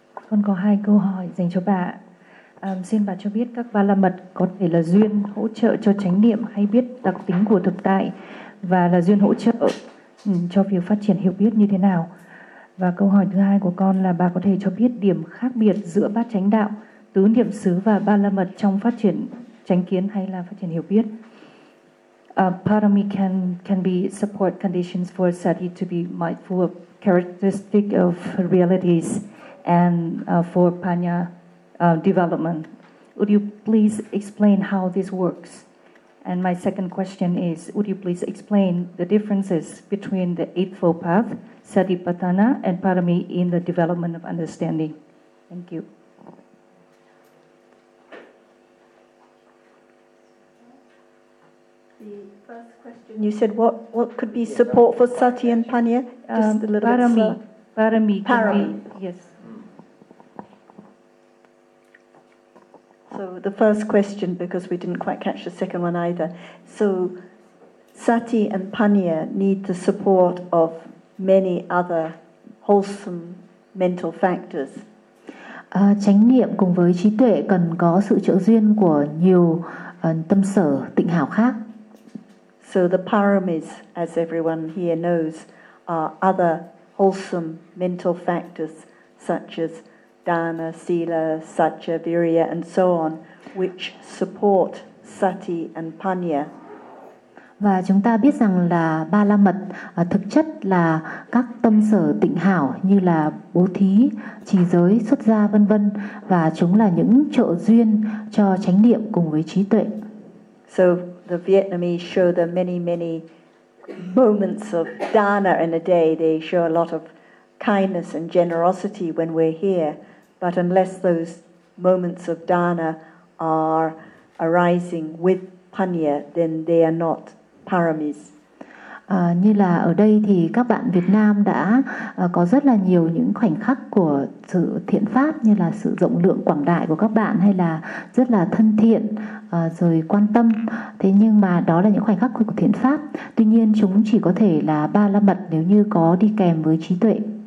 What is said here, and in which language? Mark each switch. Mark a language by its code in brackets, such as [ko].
[vi] Con có hai câu hỏi dành cho bà. Xin bà cho biết các ba la mật có thể là duyên hỗ trợ cho chánh niệm hay biết đặc tính của thực tại, và là duyên hỗ trợ cho việc phát triển hiểu biết như thế nào. Và câu hỏi thứ hai của con là bà có thể cho biết điểm khác biệt giữa bát chánh đạo, tứ niệm xứ và ba la mật trong phát triển chánh kiến hay là phát triển hiểu biết. [en] Parami can be support conditions for sati to be mindful of characteristic of realities and for panya development. Would you please explain how this works? And my second question is, would you please explain the differences between the Eightfold Path, Satipatthana, and Parami in the development of understanding? Thank you. Question. You said what could be support for sati and panya? Just a little parami, bit. Parami. Parami. Yes. So the first question, because we didn't quite catch the second one either. So sati and panya need the support of many other wholesome mental factors. [vi] Chánh niệm cùng với trí tuệ cần có sự trợ duyên của nhiều tâm sở tịnh hảo khác. [en] So the paramis, as everyone here knows, are other wholesome mental factors such as dana, sila, satya, virya, and so on, which support sati and panya. [vi] Và chúng ta biết rằng là ba la mật thực chất là các tâm sở tịnh hảo như là bố thí, trì giới, xuất gia vân vân, và chúng là những trợ duyên cho chánh niệm cùng với trí tuệ. [en] So the Vietnamese show the many moments of dana in a day. They show a lot of kindness and generosity when we're here, but unless those moments of dana are arising with panya, then they are not paramis. [vi] Như là ở đây thì các bạn Việt Nam đã có rất là nhiều những khoảnh khắc của sự thiện pháp, như là sự rộng lượng quảng đại của các bạn, hay là rất là thân thiện rồi quan tâm. Thế nhưng mà đó là những khoảnh khắc của thiện pháp. Tuy nhiên chúng chỉ có thể là ba la mật nếu như có đi kèm với trí tuệ.